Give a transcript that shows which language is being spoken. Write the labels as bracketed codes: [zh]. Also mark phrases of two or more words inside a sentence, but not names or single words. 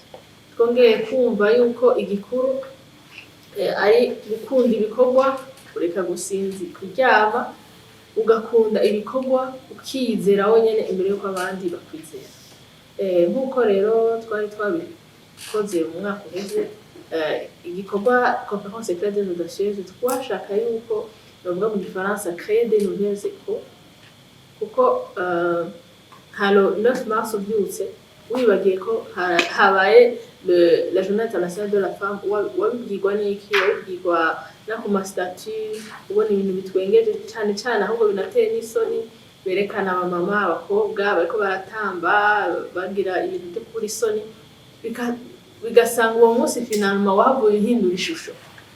[rn] Twongeye kumva yuko igikuru ari gukunda ibikorwa, kureka kuryama, ugakunda ibikorwa, ukizera wenyene imbere yuko abandi bakwizera. Nkuko rero twari twabikoze mu mwaka uheze, igikorwa [fr] conférence éclat des audacieuses, [rn] twashaka yuko bavuga mu gifaransa [fr] créer des nouvelles échos, [rn] kuko halo 9 mars ubyutse wibagiye ko habaye la Journée Internationale de la Femme, wabibwirwa n'iki? Wabibwirwa no ku mastatut, ubona ibintu bitwengeje cyane cyane, ahubwo binateye n'isoni, berekana abamama abakobwa bariko baratamba bagira ibintu byo kuri isoni, bigasanga uwo munsi finalement wavuye uhindura ishusho.